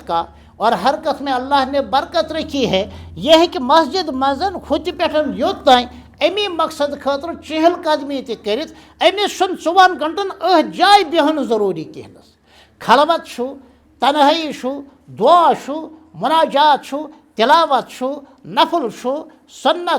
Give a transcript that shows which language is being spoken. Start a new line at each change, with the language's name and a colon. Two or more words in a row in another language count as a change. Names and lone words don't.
Urdu: کا اور حرکت میں اللہ نے برکت رکھی ہے
Kashmiri: یہ ہیٚکہِ مسجد منٛز ہُتہِ پٮ۪ٹھ یوٚت تانۍ امی مقصد خٲطرٕ چہل قدمی تہِ کٔرِتھ أمِس چھُنہٕ 24 گنٹن أتھۍ جایہِ بِہُن ضروری کینٛہہ نس خلوت چھُ تنہٲیی چھُ دعا چھُ مناجات چھُ تلاوت چھُ نفل چھُ سنت